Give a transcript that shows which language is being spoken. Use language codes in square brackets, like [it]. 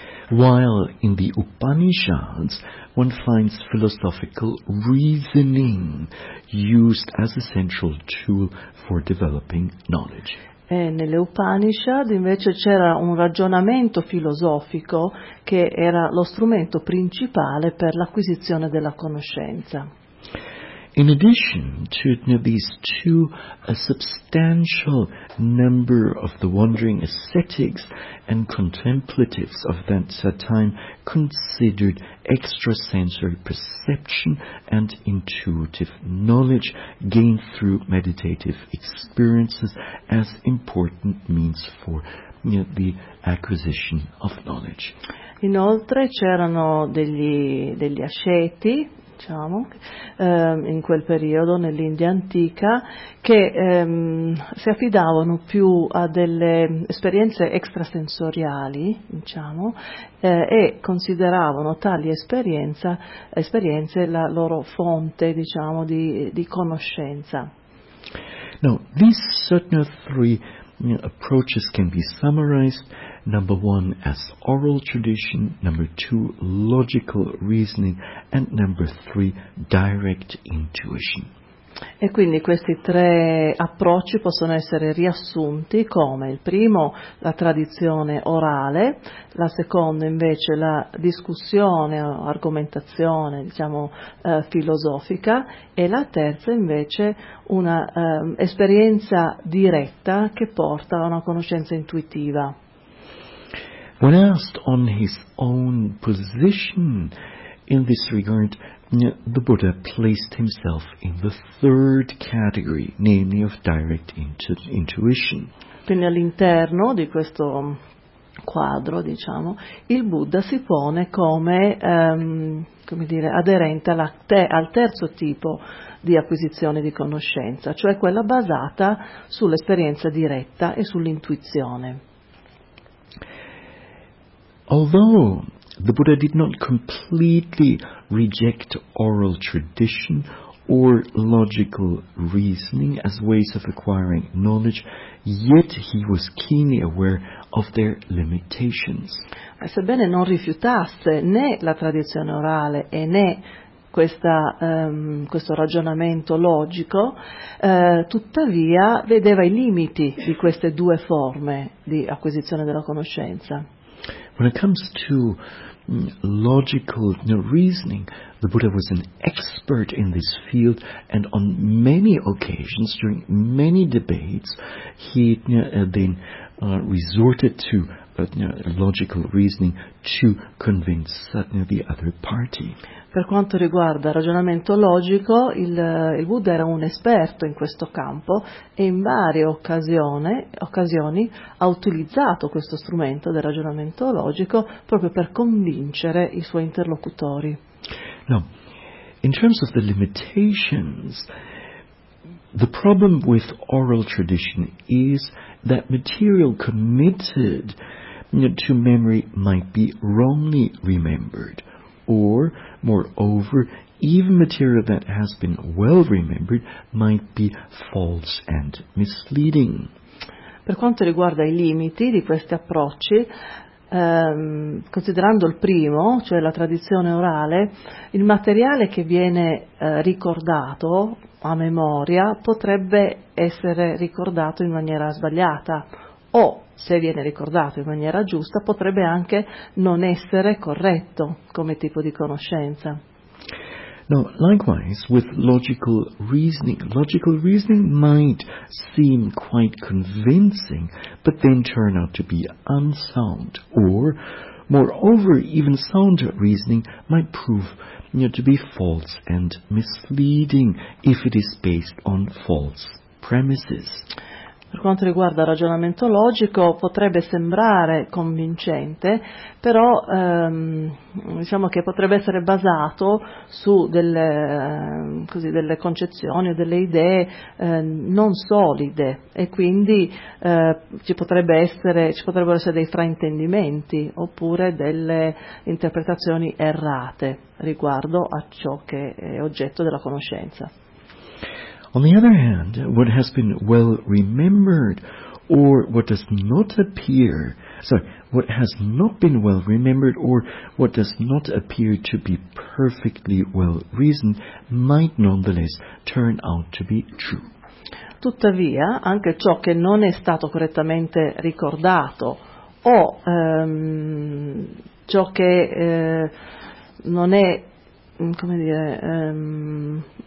[en] While in the Upanishads one finds philosophical reasoning used as a central tool for developing knowledge. [it] E nelle Upanishad invece c'era un ragionamento filosofico che era lo strumento principale per l'acquisizione della conoscenza. [en] In addition to these two, a substantial number of the wandering ascetics and contemplatives of that time considered extrasensory perception and intuitive knowledge gained through meditative experiences as important means for the acquisition of knowledge. [it] Inoltre c'erano degli asceti, diciamo, in quel periodo nell'India antica, che si affidavano più a delle esperienze extrasensoriali, diciamo, e consideravano tali esperienze la loro fonte, diciamo, di conoscenza. [en] Now, these certain three approaches can be summarized, number one as oral tradition, number two logical reasoning, and number three direct intuition. [it] E quindi questi tre approcci possono essere riassunti come il primo la tradizione orale, la seconda invece la discussione o argomentazione, diciamo, filosofica, e la terza invece una esperienza diretta che porta a una conoscenza intuitiva. [en] When asked on his own position in this regard, the Buddha placed himself in the third category, namely of direct intuition. [it] Quindi all'interno di questo quadro, diciamo, il Buddha si pone come, come dire, aderente al terzo tipo di acquisizione di conoscenza, cioè quella basata sull'esperienza diretta e sull'intuizione. [en] Although the Buddha did not completely reject oral tradition or logical reasoning as ways of acquiring knowledge, yet he was keenly aware of their limitations. [it] Sebbene non rifiutasse né la tradizione orale e né questo ragionamento logico, tuttavia vedeva i limiti di queste due forme di acquisizione della conoscenza. [en] When it comes to logical reasoning, the Buddha was an expert in this field, and on many occasions, during many debates, he then resorted to logical reasoning to convince the other party. [it] Per quanto riguarda il ragionamento logico, il Buddha era un esperto in questo campo e in varie occasioni ha utilizzato questo strumento del ragionamento logico proprio per convincere i suoi interlocutori. [en] Now, in terms of the limitations, the problem with oral tradition is that material committed to memory might be wrongly remembered. Or, moreover, even material that has been well remembered might be false and misleading. [it] Per quanto riguarda i limiti di questi approcci, considerando il primo, cioè la tradizione orale, il materiale che viene ricordato a memoria potrebbe essere ricordato in maniera sbagliata o, se viene ricordato in maniera giusta, potrebbe anche non essere corretto come tipo di conoscenza. [en] Now, likewise, with logical reasoning might seem quite convincing, but then turn out to be unsound, or, moreover, even sound reasoning might prove to be false and misleading if it is based on false premises. [it] Per quanto riguarda il ragionamento logico, potrebbe sembrare convincente, però diciamo che potrebbe essere basato su delle concezioni o delle idee non solide e quindi ci potrebbero essere dei fraintendimenti oppure delle interpretazioni errate riguardo a ciò che è oggetto della conoscenza. [en] On the other hand, what has been well remembered, or what does not appear, what has not been well remembered, or what does not appear to be perfectly well reasoned, might nonetheless turn out to be true. [it] Tuttavia, anche ciò che non è stato correttamente ricordato, o ciò che non è, come dire,